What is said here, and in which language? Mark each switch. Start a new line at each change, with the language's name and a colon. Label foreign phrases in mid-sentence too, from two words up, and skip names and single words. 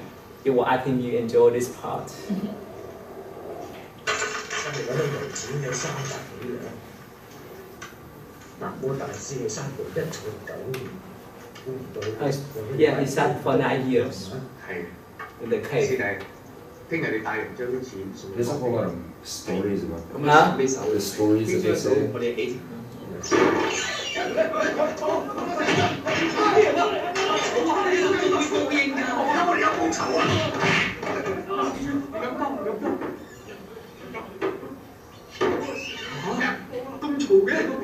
English: I think you enjoy this part. Yeah, he sat for 9 years in the cave.
Cantonese: 聽日你帶人將啲錢送
English: There's a whole lot of stories about that. Huh? The stories that they say.
Cantonese: 我哋幾錢？ 咁嘈嘅？